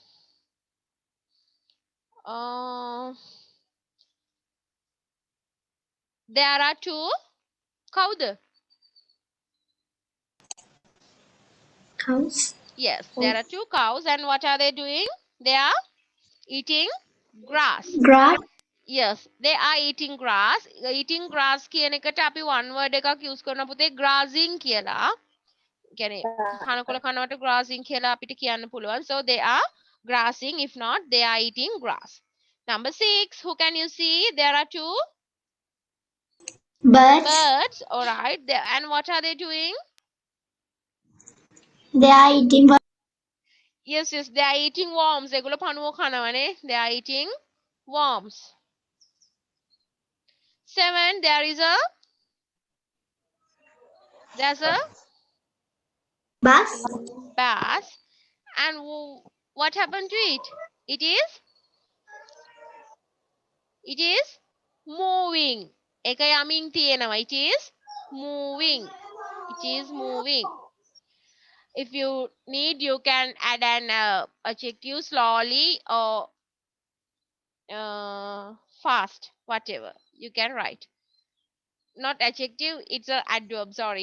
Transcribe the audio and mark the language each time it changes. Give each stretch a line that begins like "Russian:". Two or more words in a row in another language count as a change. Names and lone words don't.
English: There are 2 cows. Cows. Yes, there are 2 cows, and what are they doing? They are eating grass. Grass. Yes, they are eating grass. Eating grass
Sinhala: කියන එකට අපි
English: one word
Sinhala: එකක් use කරන පුතේ grazing කියලා. කියන්නේ කනකොළ කනවට grazing කියලා අපිට කියන්න පුළුවන්.
English: So they are grassing. If not, they are eating grass. Number 6. Who can you see? There are 2 Birds. birds. All right. And what are they doing? They are eating. Yes, they are eating worms.
Sinhala: ඒගොල්ලෝ පණුවෝ කනවනේ.
English: They are eating worms. 7. There's a Bus. bass. And what happened to it? It is moving.
Sinhala: එක යමින් තියෙනවා.
English: It is moving. It is moving. If you need, you can add an adjective slowly or fast, whatever you can write. Not adjective, it's an adverb, sorry.